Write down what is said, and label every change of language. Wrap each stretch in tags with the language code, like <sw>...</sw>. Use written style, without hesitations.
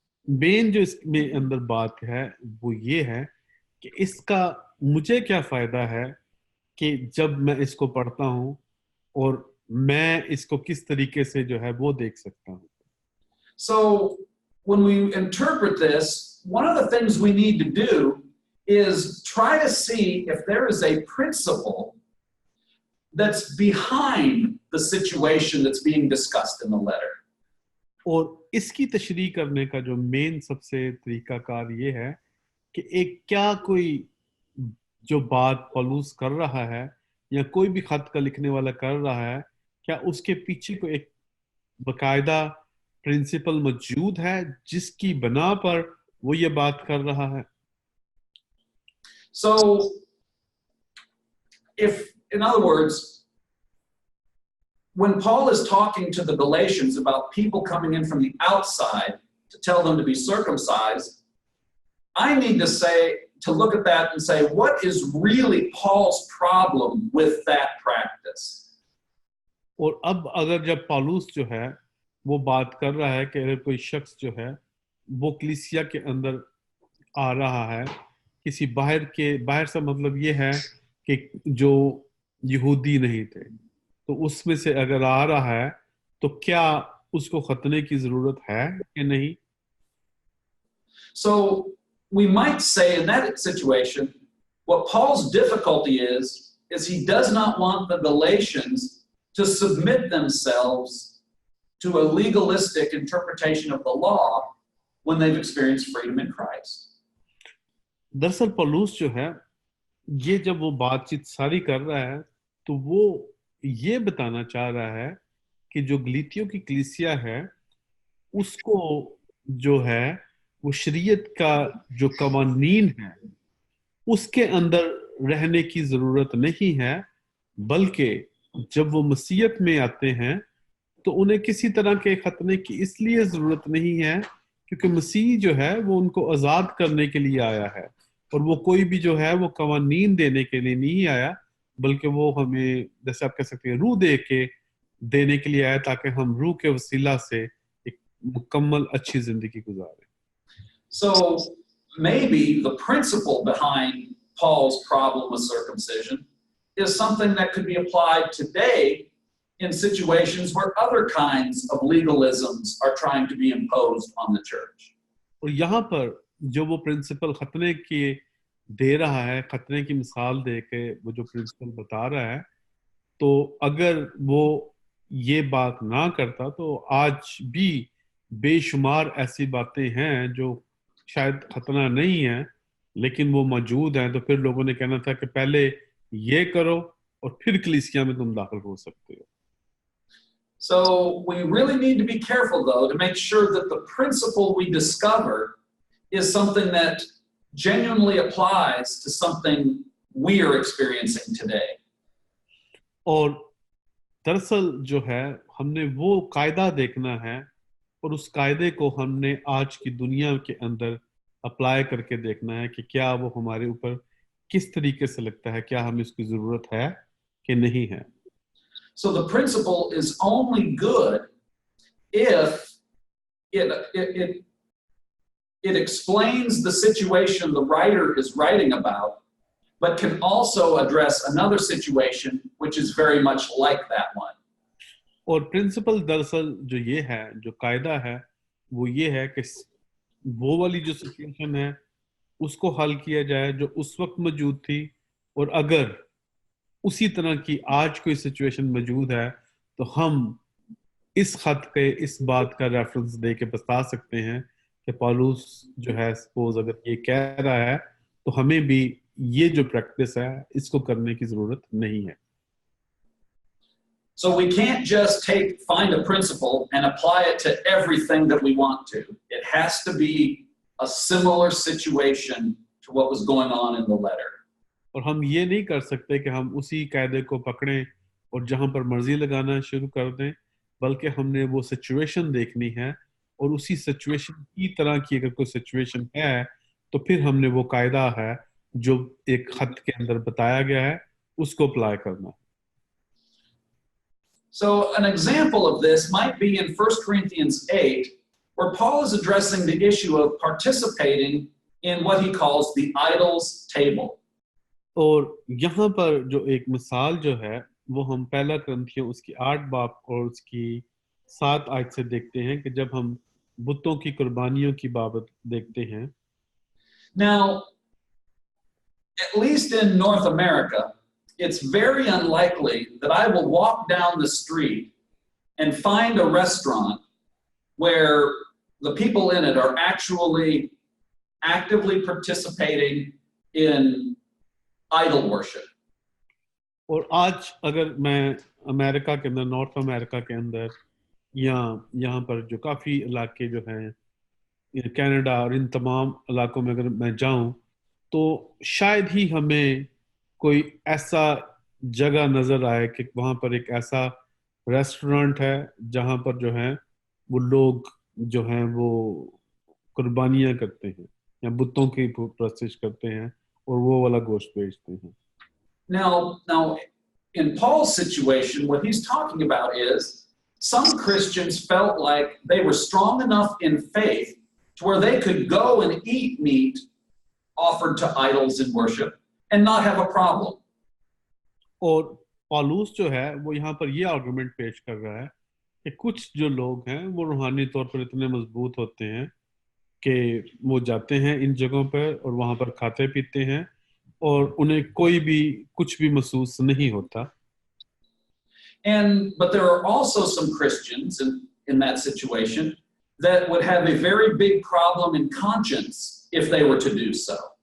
<hi>Main जो इसमें अंदर बात है वो ये है कि इसका मुझे क्या फायदा है कि जब मैं इसको पढ़ता हूँ और मैं इसको किस तरीके से जो है वो देख सकता हूँ.</hi> <en>So when we interpret this, one of the things we need to do is try to see if there is a principle that's behind the situation that's being discussed in the letter.</en> <hi>और इसकी तशरीह करने का जो main सबसे तरीकाकार ये है कि एक क्या कोई जो बात पौलुस कर रहा है या कोई भी खत का लिखने वाला कर रहा है, क्या उसके पीछे को एक बकायदा प्रिंसिपल मौजूद है जिसकी बना पर वो ये बात कर रहा है.</hi> <en>So, in other words, when Paul is talking to the Galatians about people coming in from the outside to tell them to be circumcised, I need to look at that and say, what is really Paul's problem with that practice?</en> <hi>और अब अगर जब पौलुस जो है वो बात कर रहा है कि अगर कोई शख्स जो है वो कलीसिया के अंदर आ रहा है, किसी बाहर से मतलब ये है कि जो यहूदी नहीं थे, तो उसमें से अगर आ रहा है तो क्या उसको खतने की जरूरत है कि नहीं.</hi> <en>So we might say in that situation, what Paul's difficulty is he does not want the Galatians to submit themselves to a legalistic interpretation of the law when they've experienced freedom in Christ.</en> <hi>दरअसल पौलुस जो है ये जब वो बातचीत सारी कर रहा है तो वो ये बताना चाह रहा है कि जो गलीतियों की कलीसिया है उसको जो है वो शरीयत का जो कवानीन है उसके अंदर रहने की जरूरत नहीं है, बल्कि जब वो मसीहत में आते हैं तो उन्हें किसी तरह के खतने की इसलिए जरूरत नहीं है क्योंकि मसीह जो है वो उनको आजाद करने के लिए आया है और वो कोई भी जो है वो कवानीन देने के लिए नहीं आया, बल्कि वो हमें जैसे आप कह सकते हैं रूह दे के देने के लिए आया ताकि हम रूह के वसीला से एक मुकम्मल अच्छी जिंदगी गुजारें.</hi> <en>So maybe the principle behind Paul's problem with circumcision is something that could be applied today in situations where other kinds of legalisms are trying to be imposed on the church.</en> <hi>और यहाँ पर जो वो principal खतने की दे रहा है, खतने की मिसाल दे के वो जो प्रिंसिपल बता रहा है, तो अगर वो ये बात ना करता तो आज भी बेशुमार ऐसी बातें हैं जो शायद खतना नहीं है लेकिन वो मौजूद हैं, तो फिर लोगों ने कहना था कि पहले ये करो और फिर कलीसिया में तुम दाखिल हो सकते हो.</hi> <en>So we really need to be careful, though, to make sure that the principle we discover is something that genuinely applies to something we are experiencing today.</en> <hi>और दरअसल जो है हमने वो कायदा देखना है और उस कायदे को हमने आज की दुनिया के अंदर अप्लाई करके देखना है कि क्या वो हमारे ऊपर किस तरीके से लगता है, क्या हमें इसकी जरूरत है कि नहीं है.</hi> <en>So the principle is only good if it explains the situation the writer is writing about, but can also address another situation which is very much like that one.</en> <hi>और प्रिंसिपल दरअसल जो ये है, जो कायदा है, वो ये है कि वो वाली जो सिचुएशन है उसको हल किया जाए जो उस वक्त मौजूद थी, और अगर उसी तरह की आज कोई सिचुएशन मौजूद है तो हम इस खत के इस बात का रेफरेंस दे के बता सकते हैं कि पौलुस जो है सपोज अगर ये कह रहा है तो हमें भी ये जो प्रैक्टिस है इसको करने की जरूरत नहीं है.</hi> <en>So we can't just find a principle and apply it to everything that we want to. It has to be a similar situation to what was going on in the letter.</en> <hi>और हम ये नहीं कर सकते कि हम उसी कायदे को पकड़ें और जहां पर मर्जी लगाना शुरू कर दें, बल्कि हमने वो सिचुएशन देखनी है और उसी सिचुएशन की तरह की अगर कोई सिचुएशन है तो फिर हमने वो कायदा है जो एक खत के अंदर बताया गया है उसको अप्लाई करना.</hi> <en>So an example of this might be in 1 Corinthians 8, where Paul is addressing the issue of participating in what he calls the idols table.</en> <hi>और यहाँ पर जो एक मिसाल जो है वो हम पहला करंथियों उसकी 8 बाब और उसकी 7 आयत से देखते हैं कि जब हम बुतों की कुर्बानियों की बाबत देखते हैं.</hi> <en>Now, at least in North America, it's very unlikely that I will walk down the street and find a restaurant where the people in it are actually actively participating in idol worship.</en> <hi>और आज अगर मैं America के अंदर, north America के अंदर या यहाँ पर जो काफ़ी इलाके जो हैं कनाडा और इन तमाम इलाकों में अगर मैं जाऊं तो शायद ही हमें कोई ऐसा जगह नजर आए कि वहाँ पर एक ऐसा रेस्टोरेंट है जहाँ पर जो है वो लोग जो हैं वो कुर्बानियाँ करते हैं या बुतों की प्रस्तिश करते हैं और वो वाला गोश्त बेचते हैं.</hi> <en>Now, in Paul's situation, what he's talking about is some Christians felt like they were strong enough in faith to where they could go and eat meat offered to idols in worship and not have a problem.</en> <hi>और पौलुस जो है वो यहाँ पर ये argument पेश कर रहा है कि कुछ जो लोग हैं वो रूहानी तौर पर इतने मजबूत होते हैं कि वो जाते हैं इन जगहों पर और वहाँ पर खाते पीते हैं और उन्हें कोई भी कुछ भी महसूस नहीं होता.</hi> <en>But there are also some Christians in that situation that would have a very big problem in conscience if they were to do so.</en>